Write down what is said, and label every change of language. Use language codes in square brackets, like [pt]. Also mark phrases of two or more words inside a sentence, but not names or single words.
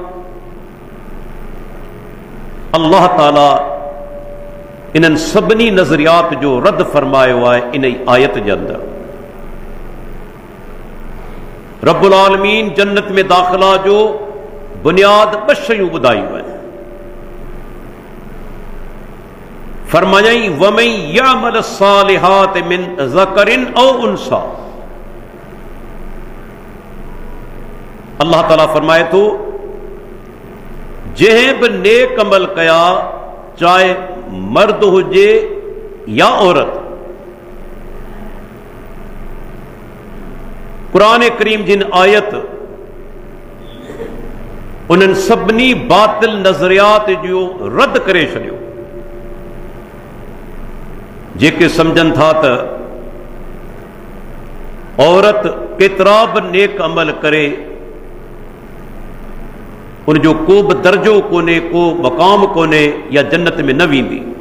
[sd] अल्लाह ताला इन्हनि सभिनी नज़रियात जो रद्द फरमायो आहे इन ई आयत जे अंदरि। [ar] رب العالمين [sd] जन्नत में दाख़िला जो बुनियाद 2 शयूं ॿुधायूं आहिनि। [ar] फरमायई ومن يعمل الصالحات من ذكر أو أنثى. [sd] अल्लाह ताला फरमाए थो जंहिं बि नेक अमल कया, चाहे मर्द हुजे या औरत। कुरान करीम जिन आयत उन्हनि सभिनी बातिल नज़रियात जो रद्द करे छॾियो, जेके सम्झनि था त औरत केतिरा बि नेक अमल करे उनजो को बि दर्जो कोन्हे, को मक़ाम कोन्हे या जन्नत में न वेंदी।